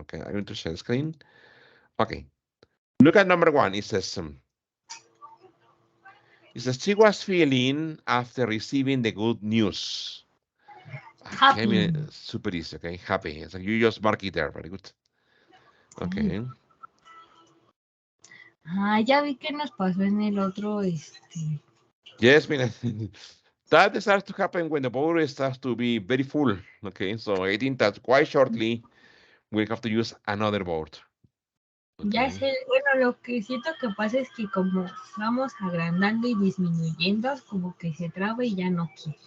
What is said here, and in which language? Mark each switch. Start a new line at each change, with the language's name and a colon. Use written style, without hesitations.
English: Okay, I'm going to share the screen. Okay. Look at number 1. It says, she was feeling after receiving the good news. Happy. Okay, super easy, okay? Happy. So you just mark it there. Very good. Okay.
Spanish: Ya vi que nos pasó en el otro,
English: Yes, that starts to happen when the bottle starts to be very full. Okay, so I think that quite shortly we'll have to use another board.
Spanish: Ya
English: Okay.
Spanish: sé, bueno, lo que siento que pasa es que como vamos agrandando y disminuyendo, como que se traba y ya no quiere.